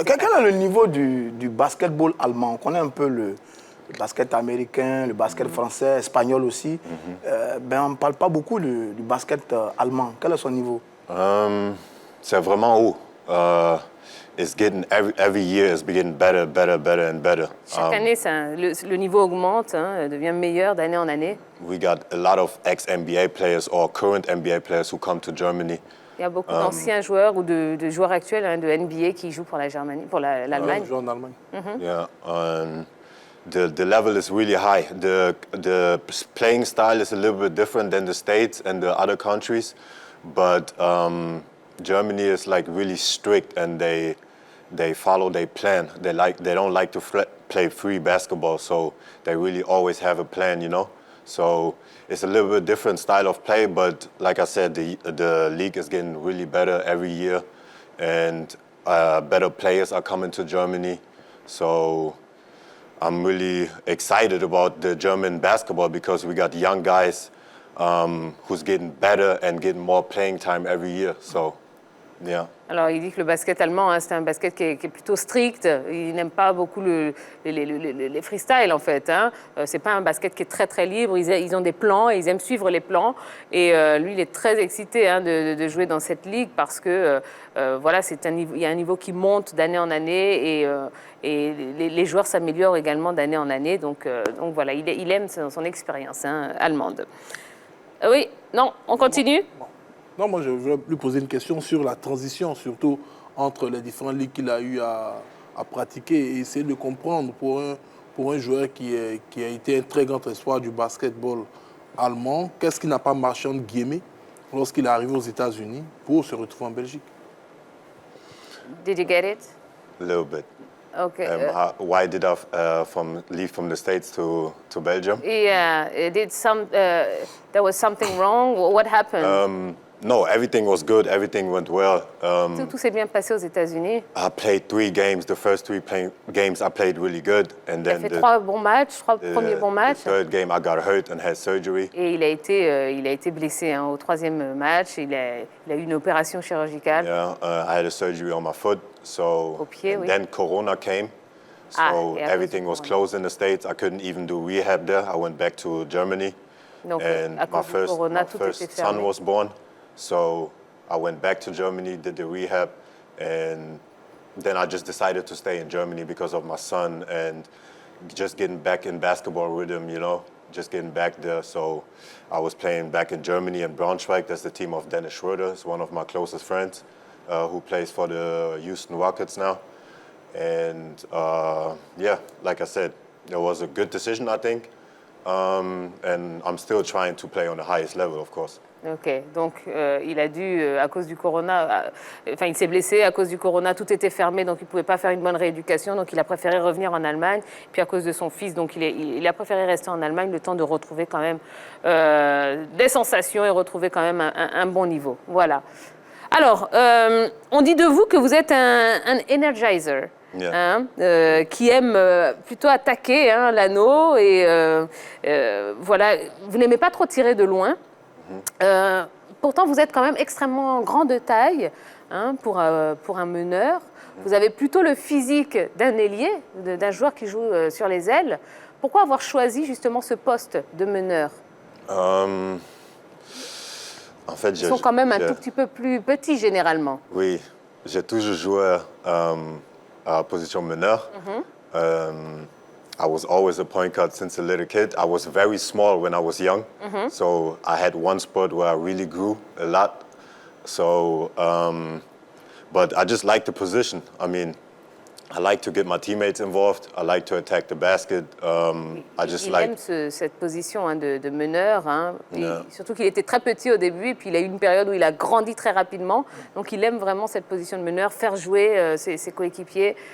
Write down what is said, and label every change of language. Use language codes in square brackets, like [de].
[fr] Quel est le niveau du basketball allemand? On connaît un peu le basket américain, le basket français, espagnol aussi. On ne parle pas beaucoup du basket allemand. Quel est son niveau? C'est vraiment haut. [en] It's getting every year it's getting better and better. [fr] Chaque année, le niveau augmente, hein, devient meilleur d'année en année. [en] We got a lot of ex-NBA players or current NBA players who come to Germany. [fr] Il y a beaucoup d'anciens joueurs ou de joueurs actuels hein, de NBA qui jouent pour la Germanie, pour l'Allemagne. Jouent en Allemagne. [en] Yeah, the level is really high. The playing style is a little bit different than the States and the other countries, but Germany is like really strict and they they follow their plan. They don't like to play free basketball, so they really always have a plan, you know. So it's a little bit different style of play, but like I said, the league is getting really better every year, and better players are coming to Germany. So I'm really excited about the German basketball because we got young guys who's getting better and getting more playing time every year. So, yeah. [fr] Alors, il dit que le basket allemand, hein, c'est un basket qui est plutôt strict. Il n'aime pas beaucoup les freestyles, en fait. Hein. C'est pas un basket qui est très, très libre. Ils ont des plans et ils aiment suivre les plans. Et lui, il est très excité hein, de jouer dans cette ligue parce que, voilà, il y a un niveau qui monte d'année en année et les joueurs s'améliorent également d'année en année. Donc voilà, il aime son expérience hein, allemande. Oui, non, on continue. Non, moi je voulais lui poser une question sur la transition, surtout entre les différentes ligues qu'il a eu à pratiquer et essayer de comprendre pour un joueur qui a été un très grand espoir du basketball allemand, qu'est-ce qui n'a pas marché entre guillemets lorsqu'il est arrivé aux États-Unis pour se retrouver en Belgique. [en] Did you get it? A little bit. Okay. Why did I leave from the States to Belgium? Yeah, there was something wrong? What happened? No, everything was good. Everything went well. Tout s'est bien passé aux États-Unis. I played 3 games. The first 3 games I played really good, and [fr] Il a [en] then [fr] fait 3 bons matchs, 3 premiers bons matchs. [en] The third game I got hurt and had surgery. [fr] Et il a été blessé hein, au 3e match. Il a eu une opération chirurgicale. [en] Yeah, I had a surgery on my foot. So [fr] Au pied, oui. [en] Then Corona came. So [fr] et [en] everything was closed in the States. I couldn't even do rehab there. I went back to Germany. [fr] Donc, [en] and [fr] à [en] my [fr] cause du corona, tout était [en] first [fr] fermé. [en] son was born. So I went back to Germany, did the rehab, and then I just decided to stay in Germany because of my son and just getting back in basketball rhythm, you know, just getting back there. So I was playing back in Germany in Braunschweig. That's the team of Dennis Schroeder. It's one of my closest friends who plays for the Houston Rockets now. And yeah, like I said, it was a good decision, I think. And I'm still trying to play on the highest level, of course. [fr] Ok, donc il a dû, à cause du corona, enfin il s'est blessé, à cause du corona, tout était fermé, donc il ne pouvait pas faire une bonne rééducation, donc il a préféré revenir en Allemagne. Puis à cause de son fils, donc il a préféré rester en Allemagne le temps de retrouver quand même des sensations et retrouver quand même un bon niveau. Voilà. Alors, on dit de vous que vous êtes un energizer. Yeah. Hein, qui aime plutôt attaquer hein, l'anneau et voilà, vous n'aimez pas trop tirer de loin. Pourtant, vous êtes quand même extrêmement grand de taille hein, pour un meneur. Vous avez plutôt le physique d'un ailier, d'un joueur qui joue sur les ailes. Pourquoi avoir choisi justement ce poste de meneur? En fait, Ils sont quand même un tout petit peu plus petits généralement. Oui, j'ai toujours joué à la position meneur. [en] I was always a point guard since a little kid. I was very small when I was young, so I had one spot where I really grew a lot. So, but I just like the position. I mean, I like to get my teammates involved. I like to attack the basket. [fr] Il aime cette position hein, de meneur. Hein. Surtout qu'il était très petit au début et puis il a eu une période où il a grandi très rapidement. Donc il aime vraiment cette position de meneur, faire jouer ses coéquipiers.